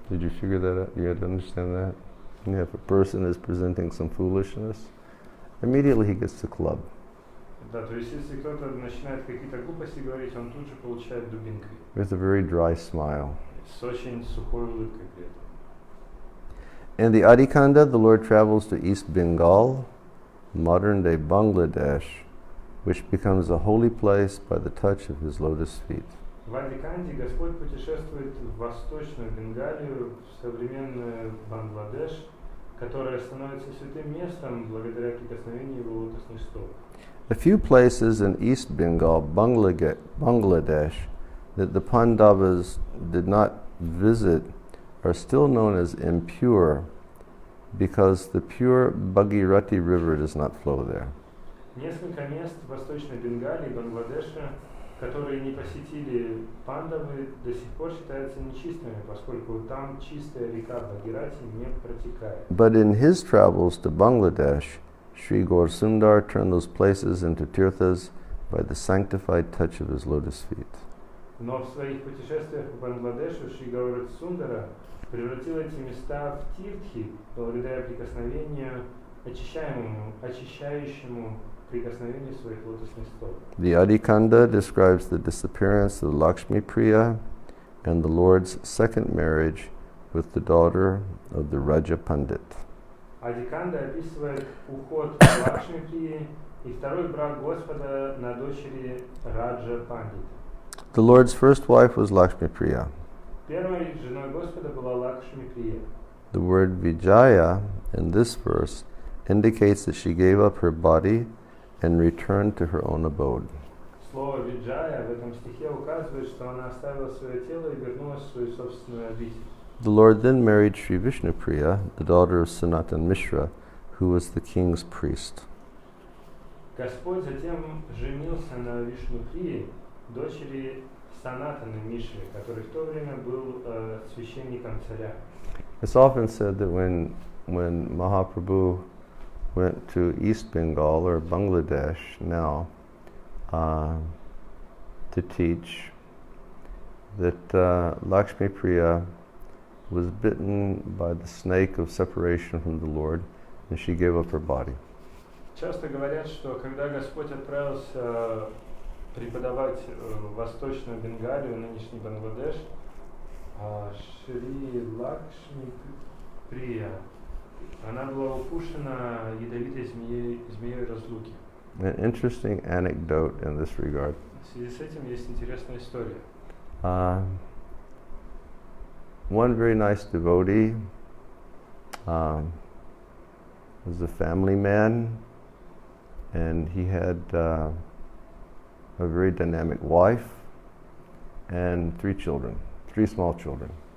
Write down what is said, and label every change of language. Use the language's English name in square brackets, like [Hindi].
[English] Did you figure that out? You had to understand that? Yeah, if a person is presenting some foolishness, immediately he gets the club. [Russian] Да, то есть если кто-то начинает какие-то глупости говорить, он тут же получает дубинкой. [English] With a very dry smile. [Russian] С очень сухой улыбкой при этом. [English] In the Adikanda, the Lord travels to East Bengal, modern-day Bangladesh, which becomes a holy place by the touch of His lotus feet. [Russian] В Адиканде Господь путешествует в Восточную Бенгалию, в современный Бангладеш, которое становится святым местом благодаря прикосновению Его лотосных стоп. [English] A few places in East Bengal, Bangladesh, that the Pandavas did not visit are still known as impure because the pure Bhagirati river does not flow there. [Russian] Несколько мест в Восточной Бенгалии и Бангладеше, которые не посетили пандавы, до сих пор считаются нечистыми, поскольку там чистая река Бхагирати не протекает. [English] But in his travels to Bangladesh, Sri Gaur Sundar turned those places into tirthas by the sanctified touch of his lotus feet. [Russian] Но в своих путешествиях по Бангладешу Шри Гаура Сундара превратил эти места в тиртхи благодаря прикосновению очищающему прикосновению своих лотосных стоп. [English] The Adikanda describes the disappearance of Lakshmi Priya and the Lord's second marriage with the daughter of the Raja Pandit. [Russian] Адиканда описывает уход Лакшми Прии и второй брак Господа на дочери Раджа Пандита. [English] The Lord's first wife was Lakshmi Priya. [Russian] Первой женой Господа была Лакшми Прия. [English] The word Vijaya in this verse indicates that she gave up her body and returned to her own abode. [Russian] Слово Виджая в этом стихе указывает, что она оставила свое тело и вернулась в свою собственную обитель. [English] The Lord then married Sri Vishnupriya, the daughter of Sanatan Mishra, who was the king's priest. [Russian] Господь затем женился на Вишнуприи, дочери Санатана Мишры, который в то время был священником царя. [English] It's often said that when Mahaprabhu went to East Bengal or Bangladesh now to teach that Lakshmi Priya was bitten by the snake of separation from the Lord, and she gave up her body. [Russian] Часто говорят, что когда Господь отправился преподавать в Восточную Бенгалию, нынешний Бангладеш, Шри Лакшми Прия, она была укушена ядовитой змеей разлуки. [English] An interesting anecdote in this regard. [Russian] В связи с этим есть интересная история. [English] One very nice devotee was a family man, and he had a very dynamic wife and 3 children, 3 small children.